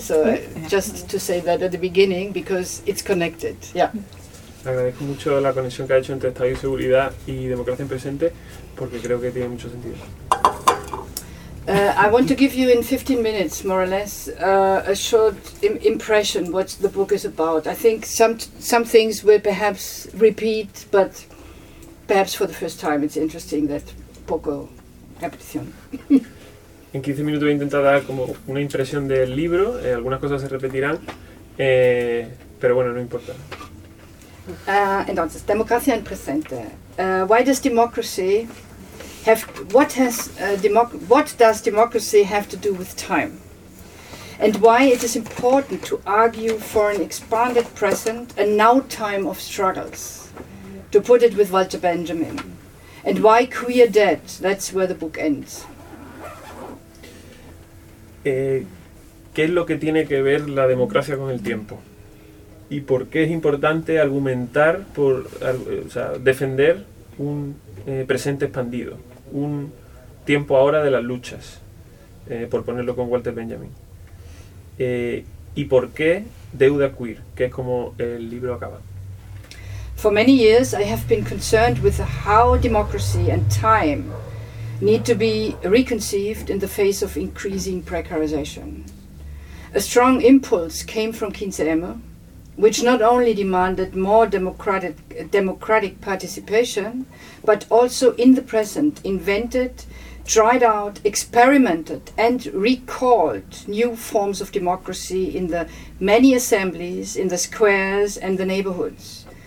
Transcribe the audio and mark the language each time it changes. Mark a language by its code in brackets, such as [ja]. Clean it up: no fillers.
[en] So just to say that at the beginning, because it's connected. Yeah. [es] Agradezco mucho la conexión que ha hecho entre Estado y Seguridad y Democracia en Presente, porque creo que tiene mucho sentido. [en] I want to give you in 15 minutes, more or less, a short impression what the book is about. I think some things will perhaps repeat, but perhaps for the first time it's interesting that [es] poco repetición. En 15 minutos voy a intentar dar como una impresión del libro. Algunas cosas se repetirán, pero bueno, no importa. Entonces, Democracia en Presente. [en] Why does democracy have, what does democracy have to do with time? And why it is important to argue for an expanded present, a now time of struggles, to put it with Walter Benjamin. And why queer debt? That's where the book ends. [es] ¿Qué es lo que tiene que ver la democracia con el tiempo? ¿Y por qué es importante argumentar por, o sea, defender un presente expandido, un tiempo ahora de las luchas, por ponerlo con Walter Benjamin? ¿Y por qué Deuda Queer, que es como el libro acaba? [en] For many years I have been concerned with how democracy and time need to be reconceived in the face of increasing precarization. A strong impulse came from 15M, which not only demanded more democratic participation, but also in the present invented, tried out, experimented, and recalled new forms of democracy in the many assemblies, in the squares, and the neighborhoods.